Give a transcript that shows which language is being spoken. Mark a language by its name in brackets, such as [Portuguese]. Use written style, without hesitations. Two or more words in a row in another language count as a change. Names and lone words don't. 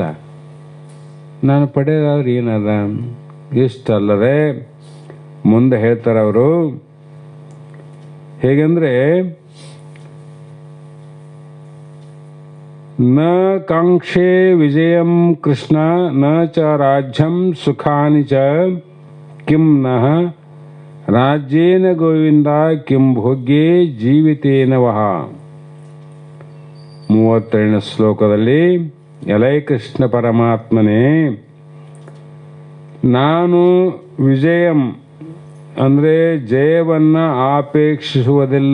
[Kannada] ನಾನು ಪಡೆಯೋದಾದ್ರೆ ಏನದ ಇಷ್ಟಲ್ಲದೆ ಮುಂದೆ ಹೇಳ್ತಾರೆ ಅವರು. [Sanskrit] ಹೇಗೆಂದ್ರೆ ನ ಕಾಂಕ್ಷೆ ವಿಜಯಂ ಕೃಷ್ಣ ನ ಚ ರಾಜ್ಯಂ ಸುಖಾನಿ ಚ ಕಿಂ ನಃ ರಾಜ್ಯೇನ ಗೋವಿಂದ ಕಿಂ ಭೋಗ್ಯೇ ಜೀವಿತೇನ ವಹ. [Kannada] 32ನೇ ಶ್ಲೋಕದಲ್ಲಿ ಎಲೈ ಕೃಷ್ಣ ಪರಮಾತ್ಮನೇ, ನಾನು ವಿಜಯಂ ಅಂದರೆ ಜಯವನ್ನು ಆಪೇಕ್ಷಿಸುವುದಿಲ್ಲ.